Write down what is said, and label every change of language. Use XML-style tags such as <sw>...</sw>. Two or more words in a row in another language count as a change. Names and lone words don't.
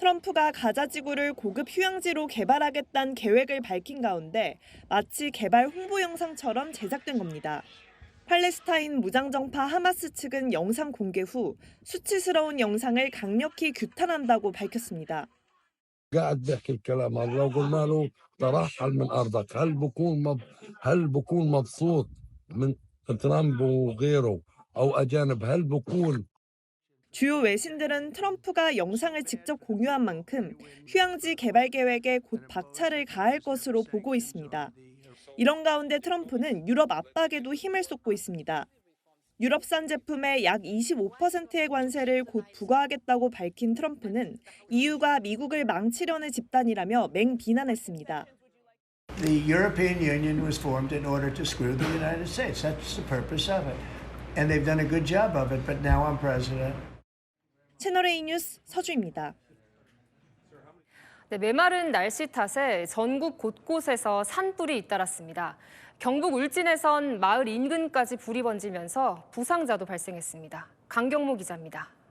<ko>트럼프가 가자 지구를 고급 휴양지로 개발하겠다는 계획을 밝힌 가운데 마치 개발 홍보 영상처럼 제작된 겁니다. 팔레스타인 무장정파 하마스 측은 영상 공개 후 수치스러운 영상을 강력히 규탄한다고 밝혔습니다.</ko> <ar>قاعد بحكي الكلام هذا وقلنا له ترحل من ارضك هل بكون مبسوط من ترامب وغيره او اجانب هل بكون</ar> <ko>주요 외신들은 트럼프가 영상을 직접 공유한 만큼 휴양지 개발 계획에 곧 박차를 가할 것으로 보고 있습니다. 이런 가운데 트럼프는 유럽 압박에도 힘을 쏟고 있습니다. 유럽산 제품에 약 25%의 관세를 곧 부과하겠다고 밝힌 트럼프는 EU가 미국을 망치려는 집단이라며 맹비난했습니다.</ko> <en>The European Union was formed in order to screw the United States. That's the purpose of it. And they've done a good job of it, but now I'm president.</en> <ko>채널A 뉴스 서주입니다. 네, 메마른 날씨 탓에 전국 곳곳에서 산불이 잇따랐습니다. 경북 울진에선 마을 인근까지 불이 번지면서 부상자도 발생했습니다. 강경모 기자입니다.</ko>